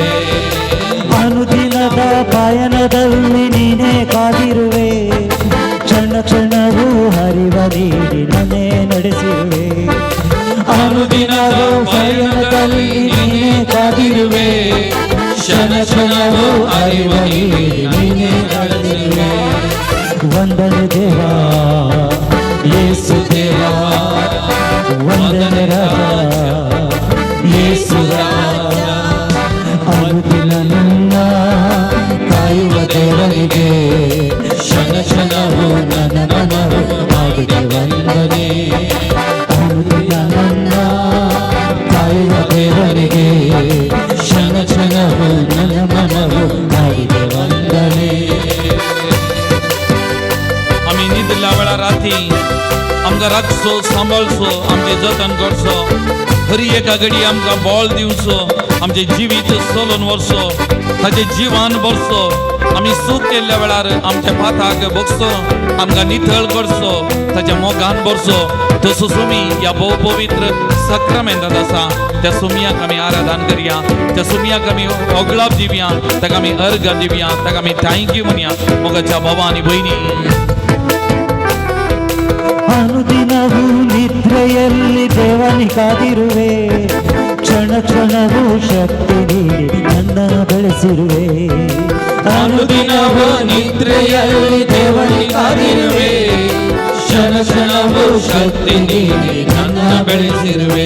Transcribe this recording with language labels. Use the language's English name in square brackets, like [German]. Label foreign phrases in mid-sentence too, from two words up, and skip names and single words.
[Kannada] ಅನುದಿನದ ಪಯಣದಲ್ಲಿ ನೀನೇ ಕಾದಿರುವೆ ಕ್ಷಣ ಕ್ಷಣವೂ ಹರಿವ ನೀಡಿ ನನ್ನೇ ನಡೆಸಿರುವೆ ಅನುದಿನದ ಪಯಣದಲ್ಲಿ ನೀನೇ ಕಾದಿರುವೆ ಕ್ಷಣ ಕ್ಷಣವೂ ಹರಿವ ನೀಡಿ ನೀನೇ ನಡೆಸಿರುವೆ वंदन ದೇವಾ ಯೇಸು ದೇವಾ ವಂದನ ರಾಜಾ ಯೇಸು ರಾಜಾ ಅನುದಿನ ನನ್ನ ಕಾಯುವ ದೇವರಿಗೆ ಕ್ಷಣ ಕ್ಷಣವು ನನ್ನ ಮನವು ಮಾಡಿದೆ ವಂದನೆ ಅನುದಿನ ನನ್ನ ಕಾಯುವ ದೇವರಿಗೆ ಕ್ಷಣ ಕ್ಷಣವು ನನ್ನ ಮನವು ಮಾಡಿದೆ ವಂದನೆ [Konkani] आम्ही न्हिदल्या वेळार राती आमकां राखचो सांबाळचो आमचें जतन करचो खरी एका घडी आमकां बोळ दिवचो आमचें जिवीत चलोवन व्हरचो ताचे जिवान भरचो आमी सूख केल्ल्या वेळार आमच्या पाताक बगचो आमकां नितळ करचो ताच्या मोगान भरचो तसो सुमी ह्या भोव पवित्र सक्रामेंतांत आसा त्या सुमयाक आमी आराधन करया त्या सुमयाक आमी ओगळाप दिवया ताका आमी अर्घ दिवया ताका आमी थँक्यू म्हणया मोगाच्या भावा आनी भयणी [Kannada] ಅನುದಿನವೂ ನಿದ್ರೆಯಲ್ಲಿ ದೇವನಿ ಕಾದಿರುವೆ ಕ್ಷಣ ಕ್ಷಣವೂ ಶಕ್ತಿ ನೀಡಿ ನನ್ನನ್ನು ಬೆಳೆಸಿರುವೆ ಅನುದಿನವೂ ನಿದ್ರೆಯಲ್ಲಿ ದೇವನಿ ಕಾದಿರುವೆ ಕ್ಷಣ ಕ್ಷಣವೂ ಶಕ್ತಿ ನೀಡಿ ನನ್ನ ಬೆಳೆಸಿರುವೆ